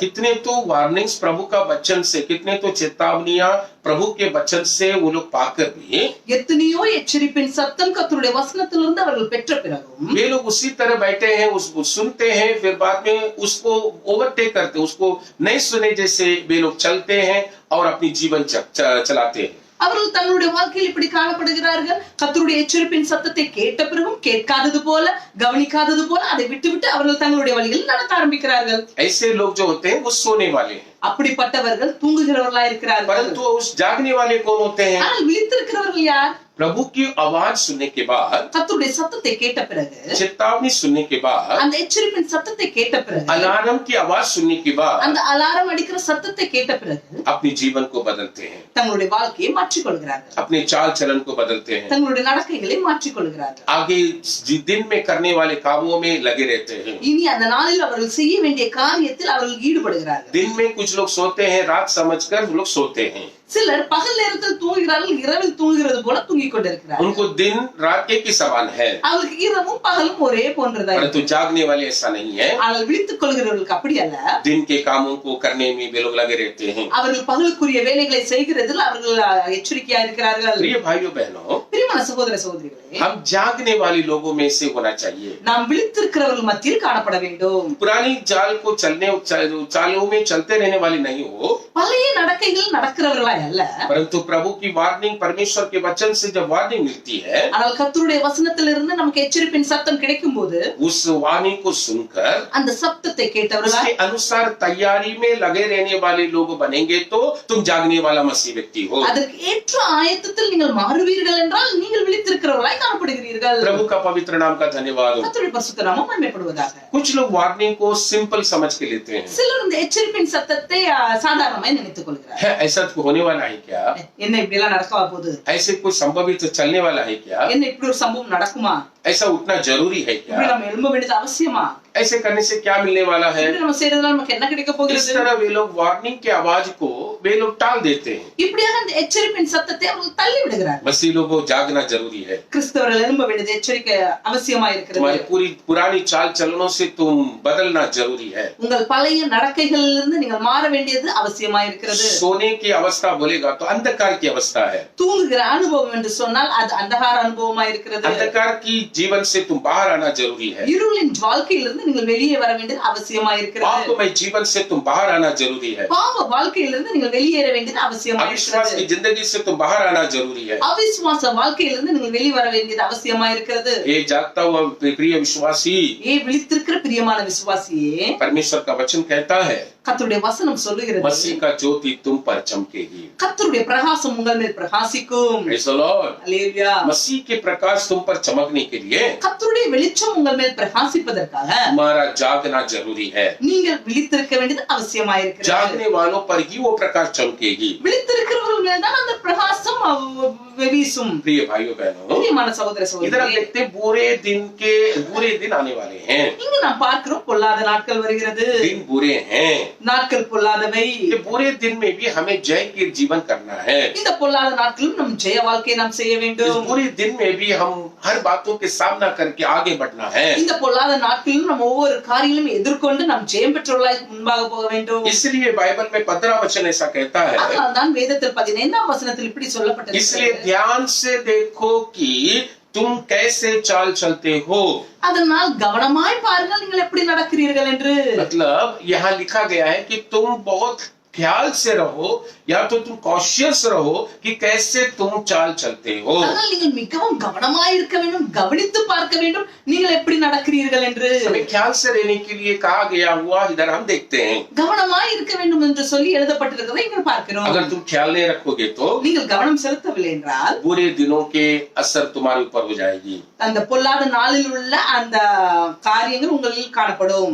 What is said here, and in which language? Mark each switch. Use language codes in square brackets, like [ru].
[hi] कितने तो वार्निंग्स प्रभु का वचन से, कितने तो चेतावनियां प्रभु के वचन से वो लोग पाकर भी [ta] எத்தனையோ எச்சரிப்பின் சத்தம் கர்த்தருடைய வசனத்திலிருந்து அவர்கள் பெற்ற பிறகும் [hi] वे लोग उसी तरह बैठे हैं, उसको सुनते हैं, फिर बाद में उसको ओवरटेक करते, उसको नहीं सुने जैसे वे लोग चलते हैं और अपनी जीवन चलाते हैं. [ta] அவர்கள் தங்களுடைய வாழ்க்கையில் இப்படி காணப்படுகிறார்கள். கர்த்தருடைய எச்சரிப்பின் சத்தத்தை கேட்ட பிறகும் கேட்காதது போல, கவனிக்காதது போல அதை விட்டுவிட்டு அவர்கள் தங்களுடைய வழிகளில் நடக்க ஆரம்பிக்கிறார்கள். [hi] ऐसे लोग जो होते हैं वो सोने वाले हैं, [ta] அப்படிப்பட்டவர்கள் தூங்குகிறவர்களா இருக்கிறார்கள். [hi] परंतु उस जागने वाले कौन होते हैं? [ta] ஆனால் விழித்திருக்கிறவர்கள் யார்? [hi] प्रभु की आवाज सुनने के बाद, [ta] கர்த்தருடைய சத்தத்தை கேட்ட பிறகு, [hi] चेतावनी सुनने के बाद, [ta] அந்த எச்சரிப்பின் சத்தத்தை கேட்ட பிறகு, [hi] अलार्म की आवाज सुनने के बाद [ta] அந்த அலாரம் அடிக்கிற சத்தத்தை கேட்ட பிறகு [hi] अपने जीवन को बदलते हैं, [ta] தங்களுடைய வாழ்க்கையை மாற்றிக் கொள்கிறார்கள். [hi] अपने चाल चलन को बदलते हैं, [ta] தங்களுடைய நடக்கைகளை மாற்றிக் கொள்கிறார்கள். [hi] आगे दिन में करने वाले कामों में लगे रहते हैं. [ta] இனி அந்த நாளில் அவர்கள் செய்ய வேண்டிய காரியத்தில் அவர்கள் ஈடுபடுகிறார்கள். [hi] दिन में कुछ लोग सोते हैं, रात समझकर वो लोग सोते हैं. [ta] சிலர் பகல் நேரத்தில் தூங்குகிறார்கள், இரவில் தூங்குகிறது போல தூங்கிக் கொண்டிருக்கிறார்கள். [hi] उनको दिन रात एक ही समान है, [ta] அவர்களுக்கு இரவும் பகலும் ஒரே போன்றதா [hi] परंतु जागने वाले ऐसा नहीं है. [ta] ஆனால் விழித்துக் கொள்கிறவர்களுக்கு அப்படி அல்ல. [hi] दिन के कामों को करने में वे लोग लगे रहते हैं. [ta] அவர்கள் பகலுக்குரிய வேலைகளை செய்கிறதில் அவர்கள் எச்சரிக்கையா இருக்கிறார்கள். [hi] प्रिय भाइयों बहनों, [ta] பிரியமான சகோதர சகோதரிகளே, [hi] हम जागने वाले लोगों में से होना चाहिए. [ta] நாம் விழித்திருக்கிறவர்கள் மத்தியில் காணப்பட வேண்டும். [hi] पुरानी चाल को चालों में चलते रहने वाली नहीं हो, [ta] பழைய நடக்கைகள் நடக்கிறவர்களா அல்ல. [hi] परंतु प्रभु की वार्निंग, परमेश्वर के वचन से जब वार्निंग मिलती है, [ta] ஆனால் கர்த்தருடைய வசனத்திலிருந்து நமக்கு எச்சரிப்பின் சத்தம் கிடைக்கும் போது [hi] उस वार्निंग को सुनकर [ta] அந்த சத்தத்தை கேட்டவர்களா [hi] उसके अनुसार तैयारी में लगे रहने वाले लोग बनेंगे तो तुम जागने वाला मसीह व्यक्ति हो. [ta] அதற்கு ஏற்ற ஆயத்தத்தில் நீங்கள் மாறுவீர்கள் என்றால் நீங்கள் விழித்திருக்கிறவர்களாய் காணப்படுகிறீர்கள். [hi] प्रभु का पवित्र नाम का धन्यवाद हो. [ta] கர்த்தருடைய பரிசுத்த நாமம் மகிமைப்படுவதாக. [hi] कुछ लोग वार्निंग को सिंपल समझ के लेते हैं. [ta] சிலர் இந்த எச்சரிப்பின் சத்தத்தை சாதாரணமாய் நினைத்துக் கொள்கிறார்கள். [hi] है ऐसा तो होने वाला है क्या? [ta] என்ன இப்படி எல்லாம் நடக்கவா போகுது? [hi] ऐसे कोई संभवित चलने वाला है क्या? [ta] என்ன இப்படி ஒரு சம்பவம் நடக்குமா? [hi] ऐसा उठना जरूरी है [ta] இப்படி [hi] क्या? [ta] நம்ம எழும்ப வேண்டியது அவசியமா? [hi] ऐसे करने से क्या मिलने वाला है? [ta] இப்படி நம்ம செய்யறதுனால நமக்கு என்ன கிடைக்க [hi] इस [ta] போகிறது? [hi] तरह वे लोग वार्निंग की आवाज को वे लोग टाल देते हैं. [ta] இப்படியாக இந்த எச்சரிப்பின் சத்தத்தை அவர்கள் தள்ளி விடுகிறார்கள். [hi] मसीह लोगों को जागना जरूरी है. [ta] கிறிஸ்தவர்கள் எழும்ப வேண்டியது எச்சரிக்கை அவசியமா இருக்கிறது. [hi] तुम्हारी पूरी पुरानी चाल चलनों से तुम बदलना जरूरी है. [ta] உங்கள் பழைய நடக்கைகளிலிருந்து நீங்கள் மாற வேண்டியது அவசியமா இருக்கிறது. [hi] सोने की अवस्था बोलेगा तो अंधकार की अवस्था है. [ta] தூங்குகிற அனுபவம் என்று சொன்னால் அது अंधकार அனுபவமா இருக்கிறது. [hi] अंधकार की जीवन से तुम बाहर आना जरूरी है. [ta] இருளின் வாழ்க்கையிலிருந்து நீங்கள் வெளியே வர வேண்டியது அவசியமா இருக்கிறது. [hi] पापमय जीवन से तुम बाहर आना जरूरी है. [ta] பாவ வாழ்க்கையிலிருந்து நீங்கள் வெளியேற வேண்டியது அவசியமா [hi] अविश्वास [ta] இருக்கிறது. [hi] की जिंदगी से तुम बाहर आना जरूरी है. [ta] அவிசுவாச வாழ்க்கையிலிருந்து நீங்கள் வெளியே வர வேண்டியது அவசியமா இருக்கிறது. [hi] ये जागता हुआ प्रिय विश्वासी, [ta] விழித்திருக்கிற பிரியமான விசுவாசியே, [hi] परमेश्वर का वचन कहता है [ta] கர்த்தருடைய வசனம் சொல்லுகிறது, [hi] मसीह का ज्योति तुम पर चमकेगी. [ta] கர்த்தருடைய பிரகாசம் உங்கள் மேல் பிரகாசிக்கும். [en] Praise the Lord. [ta] அல்லேலூயா. [hi] मसीह के प्रकाश तुम पर चमकने के लिए [ta] கர்த்தருடைய வெளிச்சம் உங்கள் மேல் பிரகாசிப்பதற்காக [hi] हमारा जागना जरूरी है. [ta] நீங்கள் விழித்திருக்க வேண்டியது அவசியமா இருக்கிறது. [hi] जागने वालों पर ही वो प्रकाश चमकेगी. [ta] விழித்திருக்கிறவர்கள் மேல் தான் அந்த பிரகாசம் வீசும். [hi] प्रिय भाइयों बहनों, [ta] பிரியமான சகோதர [hi] इधर हम [ta] சகோதரிகளே, [hi] देखते हैं बुरे दिन आने वाले हैं. [ta] இங்கு நாம் பார்க்கிறோம் பொல்லாத நாட்கள் வருகிறது. [hi] दिन बुरे हैं. [ta] நாட்கள் பொல்லாதவை. [hi] ये बुरे दिन में भी हमें जय के जीवन करना है. [ta] இந்த பொல்லாத நாட்களிலும் நம் ஜெய வாழ்க்கையை நாம் செய்ய [hi] इस [ta] வேண்டும். [hi] बुरे दिन में भी हम हर बातों के सामना करके आगे बढ़ना है. [ta] இந்த பொல்லாத நாட்களிலும் நம்ம ஒவ்வொரு காரியங்களும் எதிர்கொண்டு நாம் ஜெயம் பெற்றவர்களாய் முன்பாக போக வேண்டும். [hi] इसलिए बाइबल में 15 वचन ऐसा कहता है, [ta] அதனால்தான் வேதத்தில் 15ஆம் வசனத்தில் இப்படி [hi] इसलिए [ta] சொல்லப்பட்டிருக்கிறது. [hi] ध्यान से देखो कि तुम कैसे चाल चलते हो. [ta] அதனால் கவனமாய் பாருங்கள் நீங்கள் எப்படி நடக்கிறீர்கள் என்று. [hi] मतलब यहाँ लिखा गया है कि तुम बहुत ख्याल से रहो या तो तुम कॉशियस रहो कि कैसे तुम चाल चलते हो. [ta] அதனால் நீங்கள் மிகவும் கவனமாய் இருக்க வேண்டும், கவனித்து பார்க்க வேண்டும் நீங்கள் எப்படி நடக்கிறீர்கள் என்று. [hi] हमें ख्याल से रहने के लिए कहा गया हुआ इधर हम देखते हैं. [ta] கவனமாய் இருக்க வேண்டும் என்று சொல்லி எழுதப்பட்டிருக்கிறதை இங்கே பார்க்கிறோம். [hi] अगर तुम ख्याल नहीं रखोगे तो [ta] நீங்கள் கவனம் செலுத்தவில்லை என்றால் [hi] बुरे दिनों के असर तुम्हारे ऊपर हो जाएगी. [ta] அந்த பொல்லாத நாளில் உள்ள அந்த காரியங்கள் உங்களில் காணப்படும்.